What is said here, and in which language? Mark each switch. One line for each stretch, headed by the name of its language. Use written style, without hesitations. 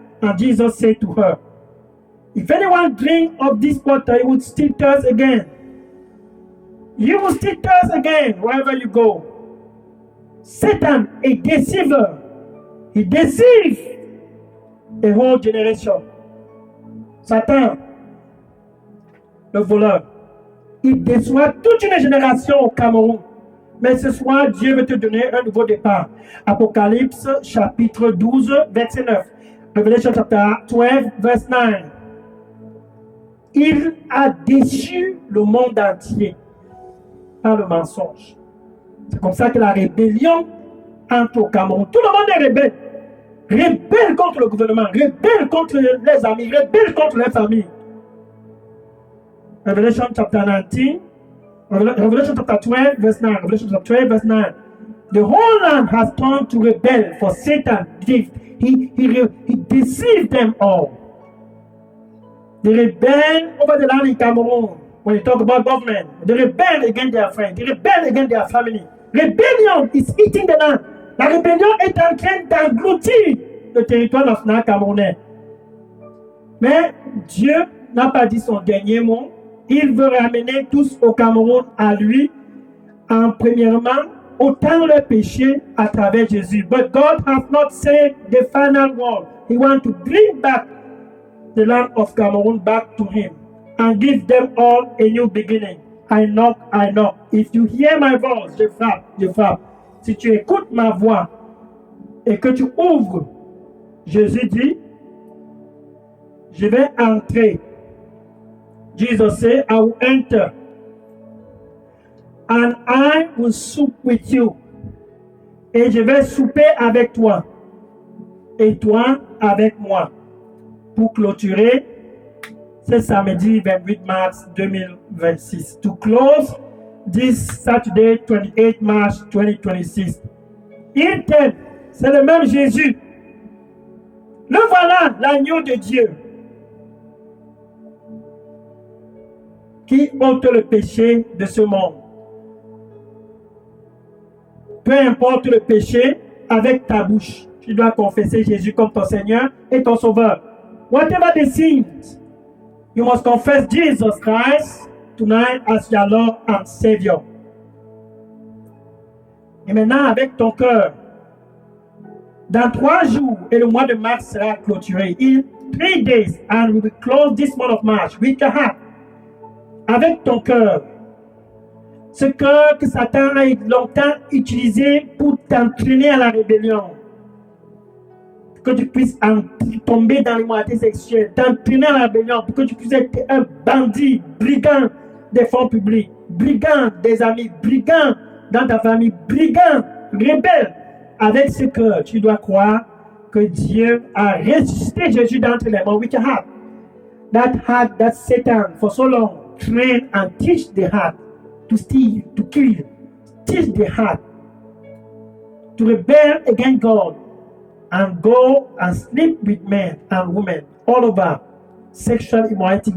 English: And Jesus said to her, if anyone drink of this water, he would still thirst again. You will still thirst again wherever you go. Satan, a deceiver, he deceives a whole generation.
French: Satan, le voleur, il déçoit toute une génération au Cameroun. Mais ce soir, Dieu veut te donner un nouveau départ. Apocalypse chapitre 12, verset 9.
English: Revelation chapter 12, verse 9.
French: Il a déçu le monde entier par le mensonge. C'est comme ça que la rébellion entre au Cameroun. Tout le monde est rebelle. Rebelle contre le gouvernement, rebelle contre les amis, rebelle contre les familles.
English: Revelation chapter 19, Revelation chapter 12, verse 9. Revelation chapter 12, verse 9. The whole land has turned to rebel for Satan. He deceived them all. They rebel over the land in Cameroon. When you talk about government, they rebel against their friends, they rebel against their family. Rebellion is eating the land.
French: La rébellion est en train d'engloutir le territoire national camerounais. Mais Dieu n'a pas dit son dernier mot. Il veut ramener tous au Cameroun à lui, en premièrement, ôtant leur péché à travers Jésus.
English: But God has not said the final word. He wants to bring back the land of Cameroon back to him and give them all a new beginning. I knock. If you hear my voice,
French: je frappe. Si tu écoutes ma voix et que tu ouvres, Jésus dit, je vais entrer.
English: Jesus said, I will enter and I will sup with you.
French: Et je vais souper avec toi et toi avec moi pour clôturer ce samedi 28 mars 2026.
English: To close this Saturday 28 March 2026.
French: Il t'aime, c'est le même Jésus. Le voilà, l'agneau de Dieu qui ôte le péché de ce monde. peu importe le péché, avec ta bouche. Tu dois confesser Jésus comme ton Seigneur et ton Sauveur.
English: Whatever the sins, you must confess Jesus Christ tonight as your Lord and Savior.
French: Et maintenant, avec ton cœur, dans 3 jours, et le mois de mars sera clôturé.
English: In 3 days, and we will close this month of March with your heart.
French: Avec ton cœur. Ce cœur que Satan a longtemps utilisé pour t'entraîner à la rébellion. Pour que tu puisses tomber dans l'immoralité sexuelle, t'entraîner à la rébellion, pour que tu puisses être un bandit, brigand des fonds publics, brigand des amis, brigand dans ta famille, brigand, rebelle. Avec ce cœur, tu dois croire que Dieu a ressuscité Jésus d'entre les morts
English: with your heart. That heart that Satan for so long trained and teach the heart to steal, to kill, teach the heart to rebel against God and go and sleep with men and women all over sexual immorality.